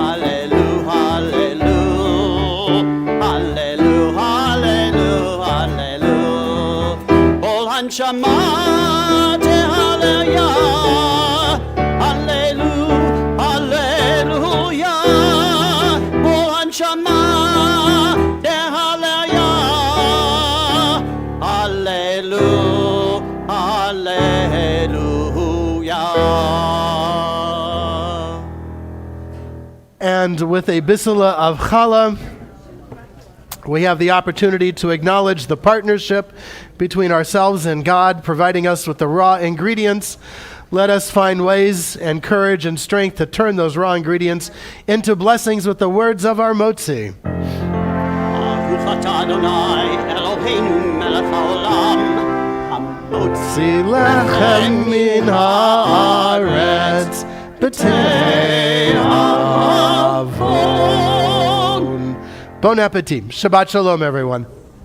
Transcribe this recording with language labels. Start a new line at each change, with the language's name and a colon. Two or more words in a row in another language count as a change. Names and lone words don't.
Hebrew: הללויה, הללויה, הללויה, כל הנשמה, הללויה, הללויה, הללויה, כל הנשמה, הללויה, הללויה, הללויה.
English: And with a bisala of challah, we have the opportunity to acknowledge the partnership between ourselves and God, providing us with the raw ingredients. Let us find ways and courage and strength to turn those raw ingredients into blessings with the words of our motzi.
Hebrew: ברוך אתה אדוני אלוהינו מלך העולם, מוציא לחם מן הארץ בתאבון.
French: Bon appetit.
Hebrew: שבת שלום,
English: everyone.